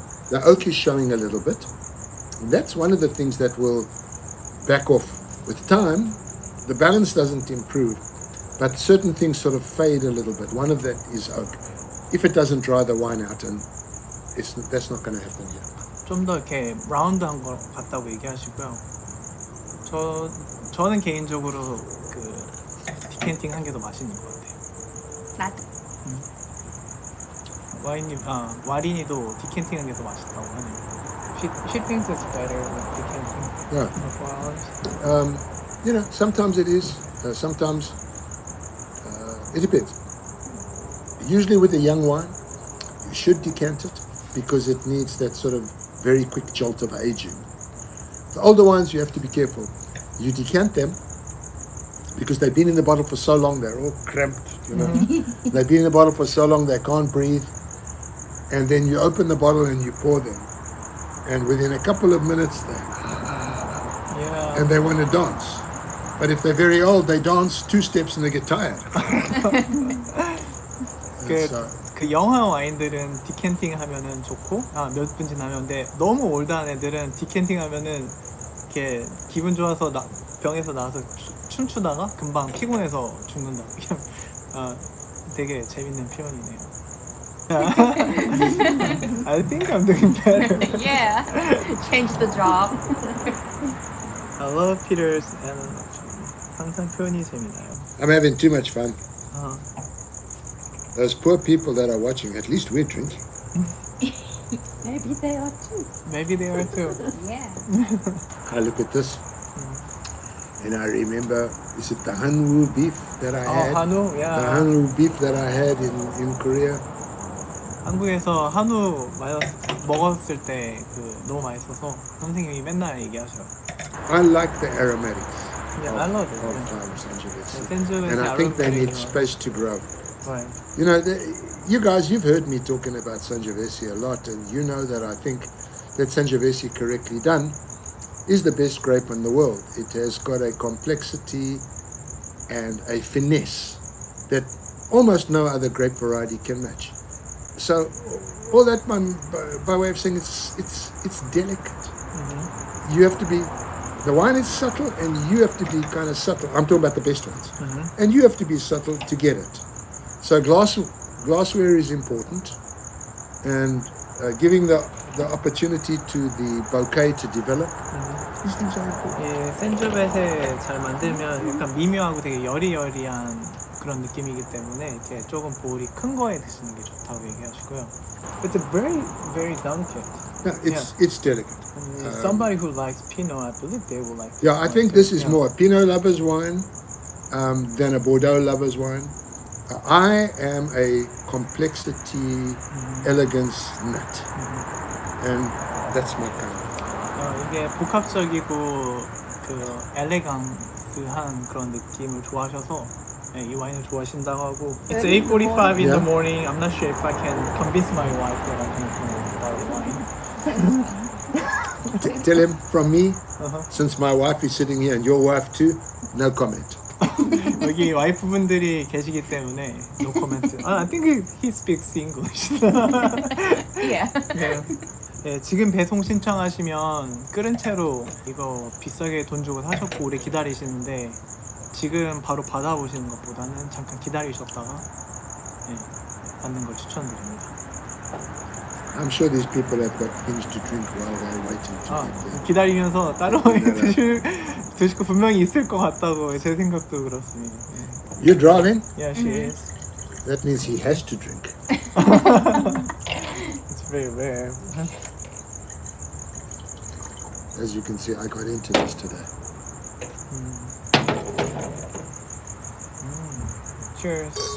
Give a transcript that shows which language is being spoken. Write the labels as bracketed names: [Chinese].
[English] The oak is showing a little bit. That's one of the things that will back off with time. The balance doesn't improve, but certain things sort of fade a little bit. One of that is oak. If it doesn't dry the wine out, and that's not going to happen here. [Korean] 좀 더 이렇게 라운드한 것 같다고 얘기하시고요. 저는 개인적으로 그 디켄팅 한 게 더 맛있는 것 같아요. 나도. 와린이도 디켄팅 한 게 더 맛있다고 하네요. [English] She thinks it's better with decanting. Yeah. For 4 hours. Sometimes it is. Sometimes it depends. Usually with a young wine, you should decant it because it needs that sort of very quick jolt of aging. The older wines, you have to be careful. You decant them because they've been in the bottle for so long, they're all cramped, They've been in the bottle for so long, they can't breathe. And then you open the bottle and you pour them. And within a couple of minutes, and they want to dance. But if they're very old, they dance 2 steps and they get tired. 그 영화 와인들은 디켄팅 하면은 좋고 몇 분 지나면 근데 너무 올드한 애들은 디켄팅 하면은 이렇게 기분 좋아서 병에서 나와서 춤추다가 금방 피곤해서 죽는다. 되게 재밌는 표현이네요. I think I'm doing better. Yeah. Change the job. I love Peter's analogy. [Korean] 항상 표현이 재미나요. [English] I'm having too much fun. 어, Those poor people that are watching, at least we're drinking. Maybe they are too. Maybe they are too. Yeah. I look at this and I remember, is it the hanwoo beef that I had? [Korean] 한우, [English] The [Korean] 야. [English] hanwoo beef that I had in Korea. [Korean] 한국에서 한우 먹었을 때 너무 맛있어서 선생님이 맨날 얘기하셔요. [English] I like the aromatics Yeah, I love it. of Sangiovese. Sangiovese And I think they need aromatic, space to grow. Right. You know, you guys, you've heard me talking about Sangiovese a lot, and you know that I think that Sangiovese, correctly done, is the best grape in the world. It has got a complexity and a finesse that almost no other grape variety can match. So, all that by way of saying it's delicate. You have to be. The wine is subtle, and you have to be kind of subtle. I'm talking about the best ones, and you have to be subtle to get it. So glassware is important, and giving the opportunity to the bouquet to develop. These things are important. [Korean] 예, 센조벳에 잘 만들면 약간 미묘하고 되게 여리여리한 그런 느낌이기 때문에 이제 조금 볼이 큰 거에 드시는 게 좋다고 얘기하시고요. [English] It's a very, very delicate. No, it's delicate. Somebody who likes Pinot, I believe they will like. Yeah, I think this is more a Pinot lover's wine than a Bordeaux lover's wine. I am a complexity, elegance nut, and that's my kind. [Korean] 이게 복합적이고 그 엘레강스한 그런 느낌을 좋아하셔서 네, 이 와인을 좋아하신다고 하고. [English] It's 8:45 in the morning. I'm not sure if I can convince my wife that I can drink wine. Tell him from me, since my wife is sitting here and your wife too, no comment. [Korean] 여기 와이프분들이 계시기 때문에 [English] no comment. I think he speaks English. Yeah. [Korean] 네. 네, 지금 배송 신청하시면 끓은 채로 이거 비싸게 돈 주고 사셨고 오래 기다리시는데 지금 바로 받아보시는 것보다는 잠깐 기다리셨다가 네, 받는 걸 추천드립니다. [English] I'm sure these people have got things to drink while they're waiting to get there. [Korean] 기다리면서 다른 와인 드실 거 분명히 있을 것 같다고 제 생각도 그렇습니다. 네. [English] You're driving? Yeah, she is. That means he has to drink. It's very rare. As you can see, I got into this today. Cheers.